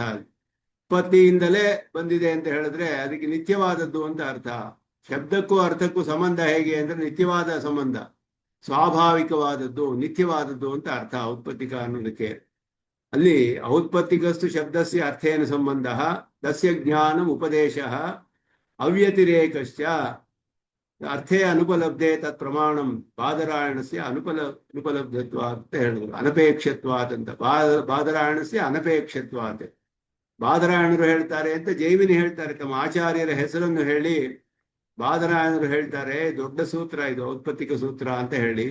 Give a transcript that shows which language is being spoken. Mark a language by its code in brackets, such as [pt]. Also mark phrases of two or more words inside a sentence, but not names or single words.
[kn] ಉತ್ಪತ್ತಿಯಿಂದಲೇ ಬಂದಿದೆ ಅಂತ ಹೇಳಿದ್ರೆ ಅದಕ್ಕೆ ನಿತ್ಯವಾದದ್ದು ಅಂತ ಅರ್ಥ. ಶಬ್ದಕ್ಕೂ ಅರ್ಥಕ್ಕೂ ಸಂಬಂಧ ಹೇಗೆ ಅಂದ್ರೆ ನಿತ್ಯವಾದ ಸಂಬಂಧ, ಸ್ವಾಭಾವಿಕವಾದದ್ದು, ನಿತ್ಯವಾದದ್ದು ಅಂತ ಅರ್ಥ ಔತ್ಪತ್ತಿಕ ಅನ್ನೋದಕ್ಕೆ. [sa] ಅಲ್ಲಿ ಔತ್ಪತ್ತಿಕಸ್ತು ಶಬ್ದಸ್ಯ ಅರ್ಥೇನ ಸಂಬಂಧ ತಸ್ಯ ಜ್ಞಾನಂ ಉಪದೇಶ ಅವ್ಯತಿರೇಕಶ್ಚ ಅರ್ಥೇ ಅನುಪಲಬ್ಧೆ ತತ್ ಪ್ರಮಾಣಂ ಬಾದರಾಯಣಸ್ಯ ಅನುಪಲಬ್ಧತ್ವಾತ್ [kn] ಅಂತ ಹೇಳಿದ್ರು. [sa] ಅನಪೇಕ್ಷತ್ವಾತ್ ಅಂತ. ಬಾದರಾಯಣಸ್ಯ ಅನಪೇಕ್ಷತ್ವಾತ್. [kn] ಬಾದರಾಯಣರು ಹೇಳ್ತಾರೆ ಅಂತ ಜೈಮಿನಿ ಹೇಳ್ತಾರೆ. ತಮ್ಮ ಆಚಾರ್ಯರ ಹೆಸರನ್ನು ಹೇಳಿ ಬಾದರಾಯಣರು ಹೇಳ್ತಾರೆ, ದೊಡ್ಡ ಸೂತ್ರ ಇದು ಔತ್ಪತ್ತಿಕ ಸೂತ್ರ ಅಂತ ಹೇಳಿ.